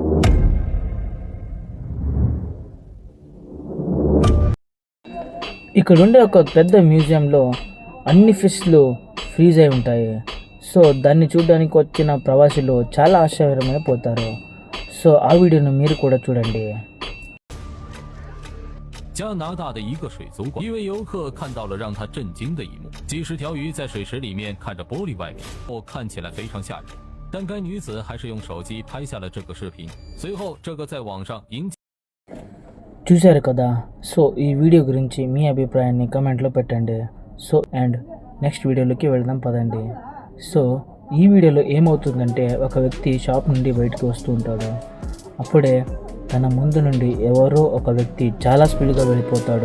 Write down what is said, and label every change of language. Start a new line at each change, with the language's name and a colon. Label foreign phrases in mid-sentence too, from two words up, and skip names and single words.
Telugu: ఇక్కడ ఉండే ఒక పెద్ద మ్యూజియంలో అన్ని ఫిష్లు ఫ్రీజ్ అయి ఉంటాయి. సో దాన్ని చూడడానికి వచ్చిన ప్రవాసులు చాలా ఆశ్చర్యమైపోతారు. సో ఆ వీడియోను మీరు కూడా చూడండి.
Chinese: 加拿大的一个水族馆，一位游客看到了让他震惊的一幕：几十条鱼在水池里面看着玻璃外面，看起来非常吓人。但该女子还是用手机拍下了这个视频。随后，这个在网上引起
Telugu: చూశారు కదా. సో ఈ వీడియో గురించి మీ అభిప్రాయాన్ని కమెంట్లో పెట్టండి.
English: so and next
Telugu: వీడియోలోకి వెళ్దాం పదండి. సో ఈ వీడియోలో ఏమవుతుందంటే, ఒక వ్యక్తి షాప్ నుండి బయటకు వస్తూ ఉంటాడు. అప్పుడే తన ముందు నుండి ఎవరో ఒక వ్యక్తి చాలా స్పీడ్గా వెళ్ళిపోతాడు.